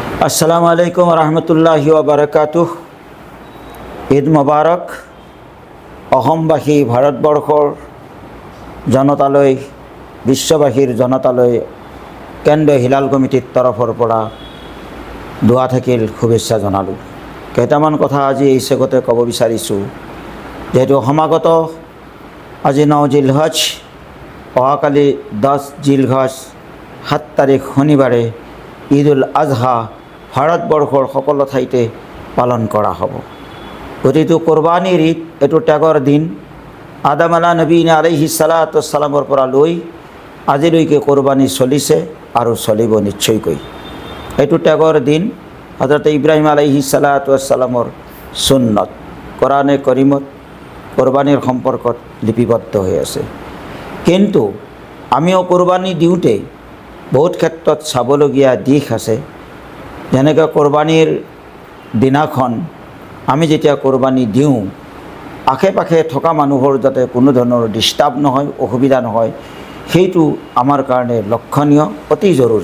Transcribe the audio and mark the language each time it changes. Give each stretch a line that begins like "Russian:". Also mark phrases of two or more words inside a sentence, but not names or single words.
Arabic: السلام عليكم رحمة الله وبركاته. عيد مبارك.
Assamese: অসমবাসী ভাৰতবৰ্ষৰ জনতালৈ, বিশ্ববাসীৰ জনতালৈ কেন্দ্ৰীয় হিলাল কমিটিৰ তৰফৰ পৰা দোৱা থাকিল, শুভেচ্ছা জনালোঁ। কেইটামান কথা আজি এই চেগতে ক'ব বিচাৰিছোঁ। যিহেতু সমাগত আজি 9 জিলহজ, অহাকালি 10 জিলহজ 7 তাৰিখ শনিবাৰে
Arabic: عيد الأضحى
Assamese: ভাৰতবৰ্ষৰ সকলো ঠাইতে পালন কৰা হ'ব। গতিকে কোৰবানীৰ ঈদ, এইটো ত্যাগৰ দিন। আদম
Arabic: على نبينا عليه الصلاة والسلام
Assamese: পৰা লৈ আজিলৈকে কোৰবানী চলিছে আৰু চলিব নিশ্চয়কৈ। এইটো ত্যাগৰ দিন। হযৰত ইব্ৰাহিম
Arabic: عليه الصلاة والسلام
Assamese: সুন্নত কোৰাণে কৰিমত কোৰবানীৰ সম্পৰ্কত লিপিবদ্ধ হৈ আছে। কিন্তু আমিও কোৰবানী দিওঁতে বহুত ক্ষেত্ৰত চাবলগীয়া দিশ আছে। যেনেকৈ কোৰবানীৰ দিনাখন আমি যেতিয়া কোৰবানী দিওঁ, আশে পাশে থকা মানুহৰ যাতে কোনো ধৰণৰ ডিষ্টাৰ্ব নহয়, অসুবিধা নহয়, সেইটো আমাৰ কাৰণে লক্ষণীয়, অতি জৰুৰী।